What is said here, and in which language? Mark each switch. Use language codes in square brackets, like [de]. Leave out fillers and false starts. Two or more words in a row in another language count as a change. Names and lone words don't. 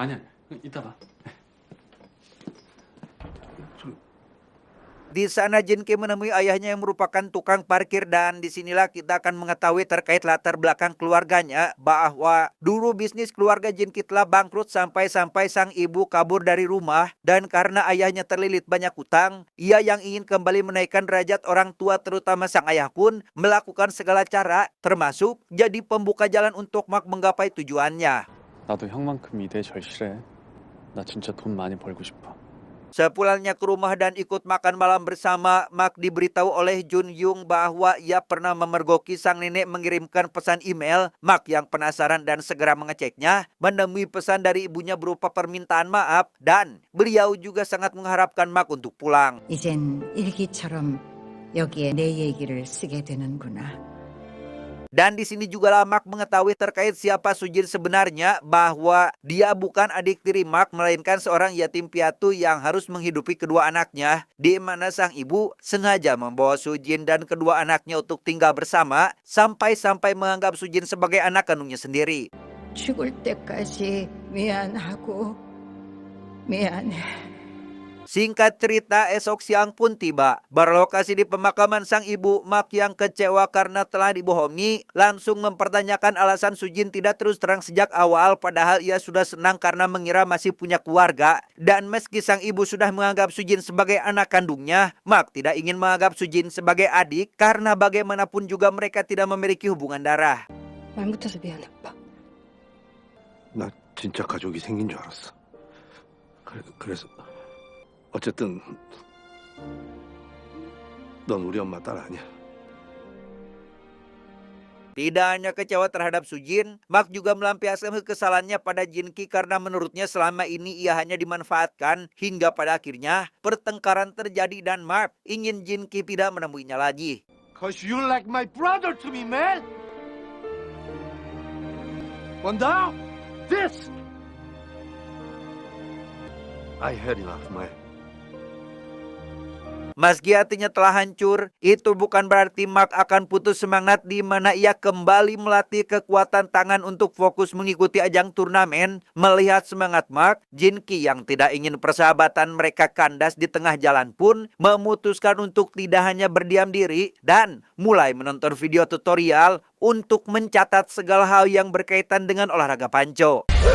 [ko] 아니야. 이따 봐. [id] Di sana Jin-ki menemui ayahnya yang merupakan tukang parkir dan disinilah kita akan mengetahui terkait latar belakang keluarganya bahwa dulu bisnis keluarga Jin-ki telah bangkrut sampai-sampai sang ibu kabur dari rumah dan karena ayahnya terlilit banyak hutang, ia yang ingin kembali menaikkan derajat orang tua terutama sang ayah pun melakukan segala cara termasuk jadi pembuka jalan untuk Mark menggapai tujuannya. [ko] 나도 형만큼 이대에 절실해. 나 진짜 돈 많이 벌고 싶어. [id] Sepulangnya ke rumah dan ikut makan malam bersama, Mark diberitahu oleh Jun Yung bahwa ia pernah memergoki sang nenek mengirimkan pesan email. Mark yang penasaran dan segera mengeceknya, menemui pesan dari ibunya berupa permintaan maaf dan beliau juga sangat mengharapkan Mark untuk pulang. [ko] 이젠 일기처럼 여기에 내 얘기를 쓰게 되는구나. [id] Dan di sini juga lah Mark mengetahui terkait siapa Sujin sebenarnya, bahwa dia bukan adik tiri Mark melainkan seorang yatim piatu yang harus menghidupi kedua anaknya, di mana sang ibu sengaja membawa Sujin dan kedua anaknya untuk tinggal bersama sampai menganggap Sujin sebagai anak kandungnya sendiri. [ko] 죽을 때까지 미안하고 미안해. [id] Singkat cerita, esok siang pun tiba. Berlokasi di pemakaman sang ibu, Mark yang kecewa karena telah dibohongi langsung mempertanyakan alasan Sujin tidak terus terang sejak awal, padahal ia sudah senang karena mengira masih punya keluarga. Dan meski sang ibu sudah menganggap Sujin sebagai anak kandungnya, Mark tidak ingin menganggap Sujin sebagai adik karena bagaimanapun juga mereka tidak memiliki hubungan darah. [ko] 말 못해서 미안해, 오빠. 나 진짜 가족이 생긴 줄 알았어. 그래서 어쨌든 넌 우리 엄마 딸 아니야. [id] Tidak hanya kecewa terhadap Sujin, Mark juga melampiaskan kekesalannya pada Jin-ki karena menurutnya selama ini ia hanya dimanfaatkan, hingga pada akhirnya pertengkaran terjadi dan Mark ingin Jin-ki tidak menemuinya lagi. [en] Cause you're like my brother to me, man. But now, this. I had enough, man. [id] Meski hatinya telah hancur, itu bukan berarti Mark akan putus semangat di mana ia kembali melatih kekuatan tangan untuk fokus mengikuti ajang turnamen. Melihat semangat Mark, Jin-ki yang tidak ingin persahabatan mereka kandas di tengah jalan pun memutuskan untuk tidak hanya berdiam diri dan mulai menonton video tutorial untuk mencatat segala hal yang berkaitan dengan olahraga panco.